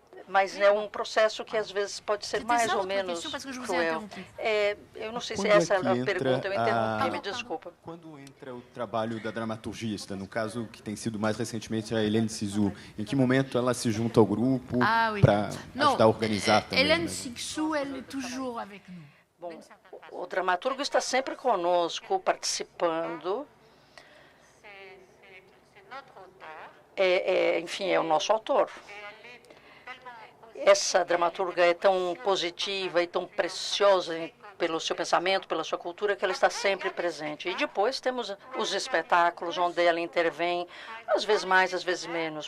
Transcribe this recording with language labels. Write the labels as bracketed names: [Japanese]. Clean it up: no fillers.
[Portuguese] Mas é um processo que às vezes pode ser mais ou menos cruel. Eu não sei se essa é a pergunta, eu interrompi, me desculpa. Quando entra o trabalho da dramaturgista, no caso que tem sido mais recentemente a Hélène Cixous, em que momento ela se junta ao grupo para ajudar a organizar também? [French] Hélène Cixous, elle est toujours avec nous. [Portuguese] Bom, o dramaturgo está sempre conosco, participando. Enfim, é o nosso autor. Essa dramaturga é tão positiva e tão preciosa pelo seu pensamento, pela sua cultura, que ela está sempre presente. E depois temos os espetáculos onde ela intervém, às vezes mais, às vezes menos.